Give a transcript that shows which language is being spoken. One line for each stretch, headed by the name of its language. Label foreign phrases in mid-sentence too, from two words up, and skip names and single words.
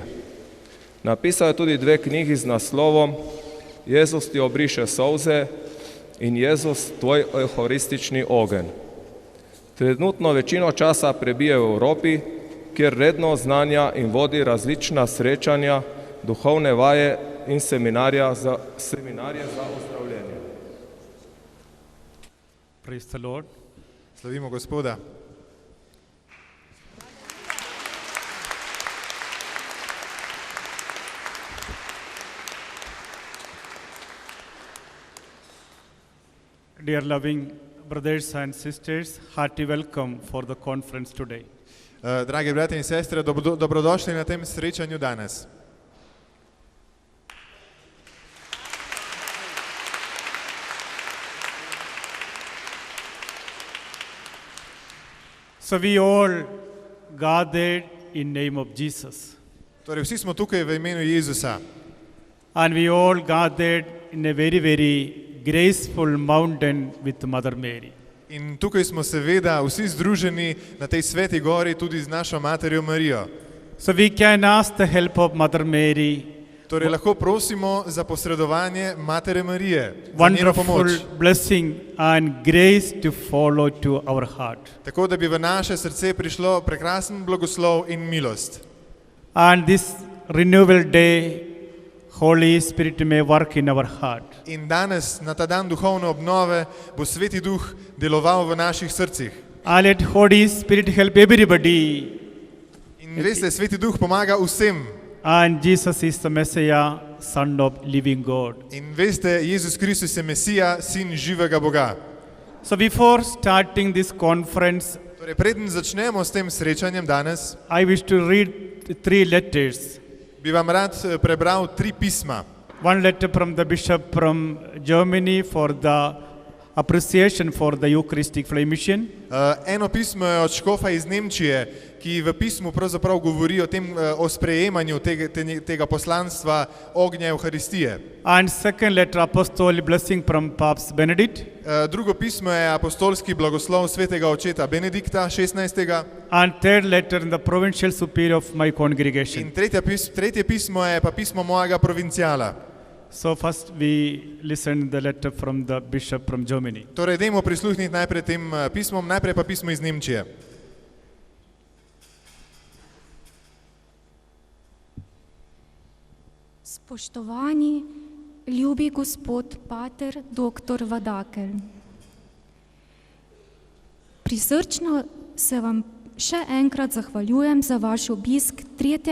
Slovenian: Napisal je tudi 2 knjigi z naslovom Jezus ti obriše solze in Jezus tvoj evharistični ogenj. Trenutno večino časa prebije v Evropi, kjer redno oznanja in vodi različna srečanja, duhovne vaje in seminarje za ozdravljenje.
English: Praise the Lord.
Slovenian: Slavimo Gospoda.
English: Dear loving brothers and sisters, hearty welcome for the conference today.
Slovenian: Dragi brati in sestre, dobrodošli na tem srečanju danes.
English: So we all gathered in name of Jesus.
Slovenian: Torej, vsi smo tukaj v imenu Jezusa.
English: And we all gathered in a very, very graceful mountain with Mother Mary.
Slovenian: In tukaj smo seveda vsi združeni na tej sveti gori tudi z našo materjo Marijo.
English: So we can ask the help of Mother Mary.
Slovenian: Torej, lahko prosimo za posredovanje matere Marije, za njeno pomoč.
English: Wonderful blessing and grace to follow to our heart.
Slovenian: Tako, da bi v naše srce prišlo prekrasen blagoslov in milost.
English: And this renewal day, Holy Spirit may work in our heart.
Slovenian: In danes, na ta dan duhovne obnove, bo Sveti Duh deloval v naših srcih.
English: And let Holy Spirit help everybody.
Slovenian: In veste, Sveti Duh pomaga vsem.
English: And Jesus is the Messiah, Son of living God.
Slovenian: In veste, Jezus Kristus je Mesija, sin živega Boga.
English: So before starting this conference,
Slovenian: Torej, preden začnemo s tem srečanjem danes,
English: I wish to read 3 letters.
Slovenian: bi vam rad prebral 3 pisma.
English: One letter from the bishop from Germany for the appreciation for the Eucharistic flame mission.
Slovenian: Eno pismo je od škofa iz Nemčije, ki v pismu pravzaprav govori o sprejemanju tega poslanstva ognja Evharistije.
English: And second letter, apostolic blessing from Pope Benedict.
Slovenian: Drugo pismo je apostolski blagoslov svetega očeta Benedikta XVI.
English: And third letter, the provincial superior of my congregation.
Slovenian: In tretje pismo je pa pismo mojega provinciala.
English: So first we listen the letter from the bishop from Germany.
Slovenian: Torej, dajmo prisluhniti najprej tem pismom, najprej pa pismo iz Nemčije. Spoštovani, ljubi gospod pater dr. Vadakelj. Prisrčno se vam še enkrat zahvaljujem za vaš obisk 3.